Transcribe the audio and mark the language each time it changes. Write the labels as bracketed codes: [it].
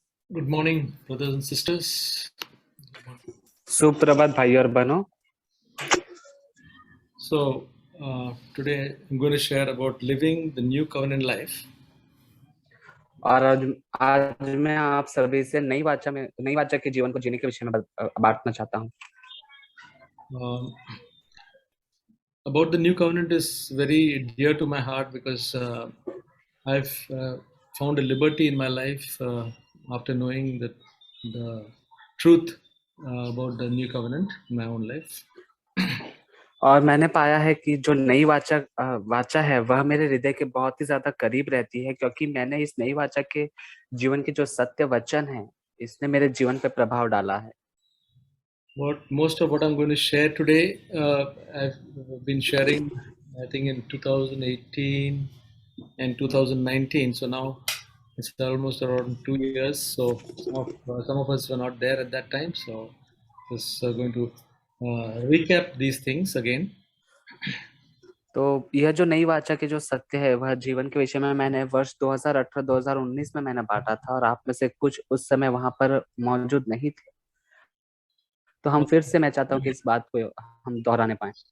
[en] Good morning, brothers and sisters. [hi] सुप्रभात भाई और बहनों। [en] So, today I'm going to share about living the new covenant life. [hi] और आज मैं आप सभी से नई वाचा के जीवन को जीने के विषय में बांटना चाहता हूँ। [en] About the new covenant is very dear to my heart because I've found a liberty in my life after knowing the truth about the new covenant in my own life. [hi] और मैंने पाया है कि जो नई वाचा है वह मेरे हृदय के बहुत ही ज्यादा करीब रहती है, क्योंकि मैंने इस नई वाचा के जीवन के जो सत्य वचन है इसने मेरे जीवन पे प्रभाव डाला है। [en] Most of what I'm going to share today, I've been sharing, I think, in 2018 and 2019. So now it's almost around 2 years. So some of us were not there at that time. So just going to recap these things again. [hi] तो यह जो नई वाचा के जो सत्य है वह जीवन के विषय में मैंने वर्ष 2018-2019 में मैंने बांटा था, और आप में से कुछ उस समय वहां पर मौजूद नहीं थे। तो हम फिर से मैं चाहता हूँ कि इस बात को हम दोहराने पाए।